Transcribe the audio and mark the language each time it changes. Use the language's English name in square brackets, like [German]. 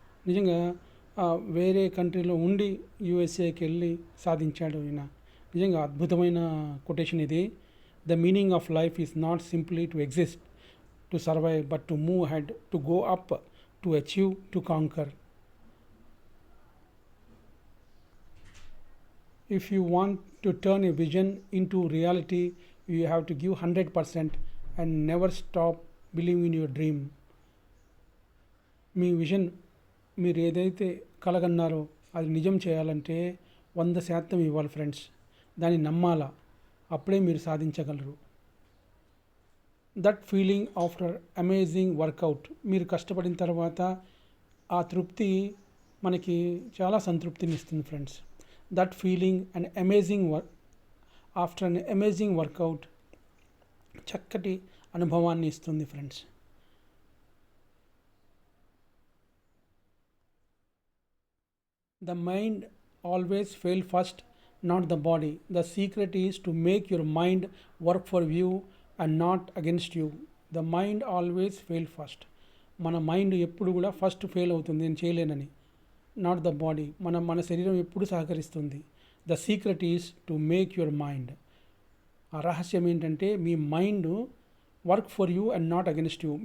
[Telugu] నిజంగా వేరే కంట్రీలో ఉండి యూఎస్ఏకి వెళ్ళి సాధించాడు ఈయన. నిజంగా అద్భుతమైన కొటేషన్ ఇది. [English] The meaning of life is not simply to exist, to survive, but to move head, to go up, to achieve, to conquer. If you want to turn a vision into reality, you have to give 100% and never stop believing in your dream. [Telugu] మీ vision, మీరు ఏదైతే కలగన్నారో అది నిజం చేయాలంటే 100% ఇవ్వాలి friends. దాన్ని నమ్మాలా, అప్పుడే మీరు సాధించగలరు. [English] that feeling after amazing workout, [Telugu] మీరు కష్టపడిన తర్వాత ఆ తృప్తి మనకి చాలా సంతృప్తిని ఇస్తుంది friends. [English] that feeling and amazing after an amazing workout [Telugu] చక్కటి అనుభవాన్ని ఇస్తుంది friends. [English] The mind always fail first, not the body. The secret is to make your mind work for you and not against you. The mind always fail first. [Telugu] మన mind ఎప్పుడు కూడా first fail అవుతుంది, నేను చేయలేనని. [English] not the body, [Telugu] మన శరీరం ఎప్పుడు సహకరిస్తుంది. [English] The secret is to make your mind. [Telugu] ఆ రహస్యం ఏంటంటే మీ [English] Mind work for you and not against you.